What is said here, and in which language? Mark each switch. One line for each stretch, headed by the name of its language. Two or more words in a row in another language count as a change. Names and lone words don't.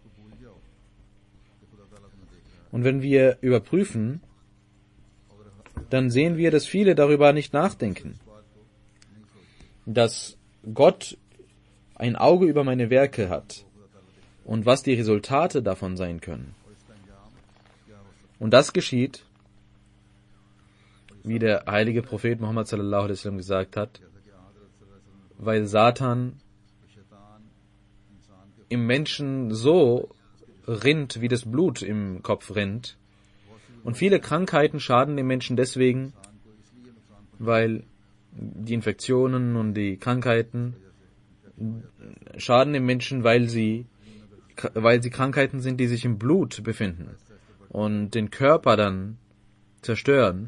German: Und wenn wir überprüfen, dann sehen wir, dass viele darüber nicht nachdenken, dass Gott ein Auge über meine Werke hat und was die Resultate davon sein können. Und das geschieht, wie der heilige Prophet Muhammad
Arabic: صلى الله عليه وسلم
German: gesagt hat, weil Satan im Menschen so rinnt, wie das Blut im Kopf rinnt. Und viele Krankheiten schaden dem Menschen deswegen, weil die Infektionen und die Krankheiten schaden dem Menschen, weil sie Krankheiten sind, die sich im Blut befinden und den Körper dann zerstören.